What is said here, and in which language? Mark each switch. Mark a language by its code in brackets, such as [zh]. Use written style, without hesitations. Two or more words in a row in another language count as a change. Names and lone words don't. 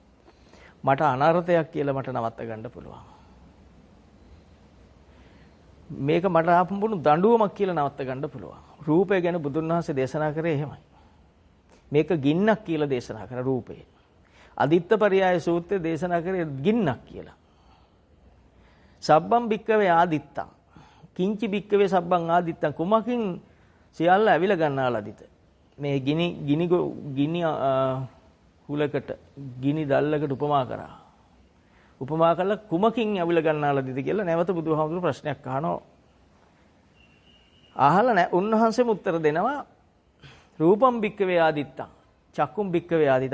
[si] මට අනර්ථයක් කියලා මට නවත්ත ගන්න පුළුවන්. මේක මට ආපුණු දඬුවමක් කියලා නවත්ත ගන්න පුළුවන්. රූපය ගැන බුදුන් වහන්සේ දේශනා කරේ එහෙමයි. මේක ගින්නක් කියලා දේශනා කර රූපය. අදිත්ත පරියාය සූත්‍රයේ දේශනා කරේ ගින්නක් කියලා. [pi] සබ්බම් භික්කවේ ආදිත්තං. කිංචි භික්කවේ සබ්බං ආදිත්තං [si] කුමකින් සියල්ල ඇවිල ගන්නාලාදිත. මේ ගිනි හුලකට ගිනි දැල්ලකට උපමා කරා. උපමා කළා කුමකින් ඇවිල ගන්නාලාදිත කියලා නැවත බුදුහාමුදුරු ප්‍රශ්නයක් අහනවා. අහලා උන්වහන්සේම උත්තර දෙනවා [pi] රූපම් භික්කවේ ආදිත්තං චක්කුම් භික්කවේ ආදිත.